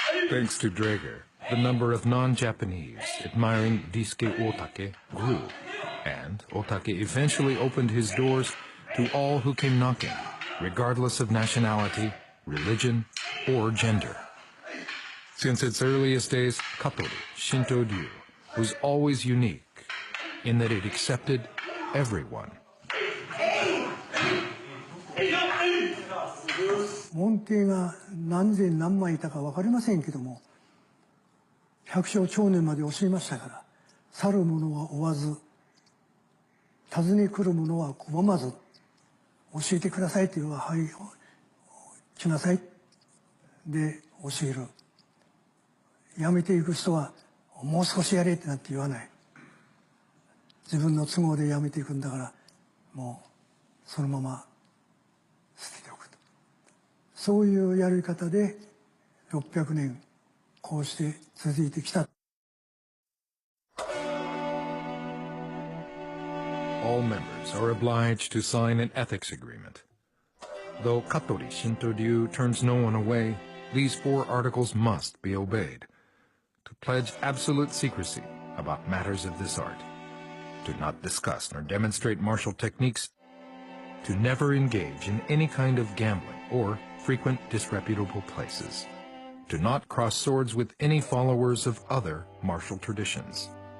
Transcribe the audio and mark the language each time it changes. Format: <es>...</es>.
<en>Thanks to Draeger, the number of non-Japanese admiring Daisuke Otake grew, and Otake eventually opened his doors to all who came knocking, regardless of nationality, religion, or gender. Since its earliest days, Katori Shinto Ryu was always unique in that it accepted everyone.</en> <ja>門弟が何千何万いたか分かりませんけども、百姓長年まで教えましたから、去る者は追わず、訪ね来る者は拒まず、教えてくださいというのは、はい、来なさい。で、教える。辞めていく人は、もう少しやれってなって言わない。自分の都合で辞めていくんだから、もう、そのまま捨てておくと。そういうやり方で、600年、こうして続いてきた。</ja> <en>All members are obliged to sign an ethics agreement. Though Katori Shinto Ryu turns no one away, these 4 articles must be obeyed. To pledge absolute secrecy about matters of this art, to not discuss nor demonstrate martial techniques, to never engage in any kind of gambling or frequent disreputable places, to not cross swords with any followers of other martial traditions.</en>